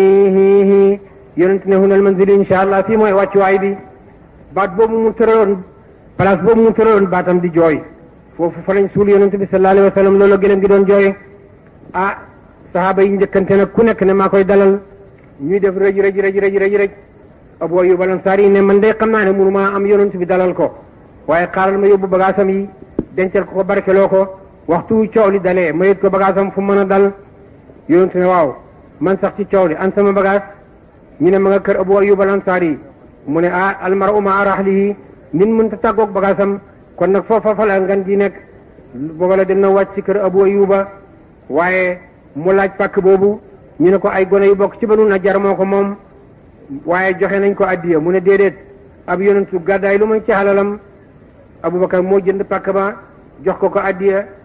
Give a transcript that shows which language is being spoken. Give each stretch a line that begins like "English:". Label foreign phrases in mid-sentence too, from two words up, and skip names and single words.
Wolof: hi yonent ne
Arabic: هنا المنزل إن شاء الله
Wolof: fii mooy wàccuwaay bi baat boobu mu tëraloon place boobu mu tëraloon baatam di jooy foofu fa lañ suul yonent bi
Arabic: صلى الله عليه وسلم
Wolof: loolu gëlëm gi doon jooy ah sahaaba yi njëkkante nag ku nekk ne maa koy dalal ñuy def rëj Abu Ayyub al-Ansari ne man day xam naa ne mënu maa am yonent bi dalal ko waaye xaaral ma yóbbu bagaasam yi dencal ko barkeloo ko waxtu coow li dalee ma yët ko bagaasam fu mën a dal yonent ne waaw man sax ci coow li an sama bagaas ñu ne ma nga kër Abu Ayyub al-Ansari mu ne
Arabic: المرء مع رحله
Wolof: nit mënta tàggoog bagaasam kon nag foofa fa la ngan gi nekk booba la dem na wàcc ci kër Abu Ayyuba waaye mu laaj pàkk boobu ñu ne ko ay gone yu bokk ci Banu Najjar moo ko moom waaye joxe nañ ko addiya mu ne déedéet ab yonentu gàddaay lu muy ci halalam Abubakar moo jënd pàkk ba jox ko addiya fa